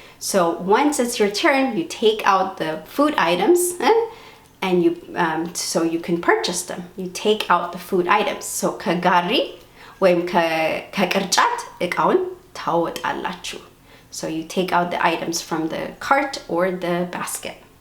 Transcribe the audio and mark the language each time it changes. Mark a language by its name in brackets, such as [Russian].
[English] So once it's your turn, you take out the food items and so you can purchase them. You take out the food items. [Amharic] So ከጋሪ ወይም ከቅርጫት እቃውን ታወጣላችሁ. [English] So you take out the items from the cart or the basket.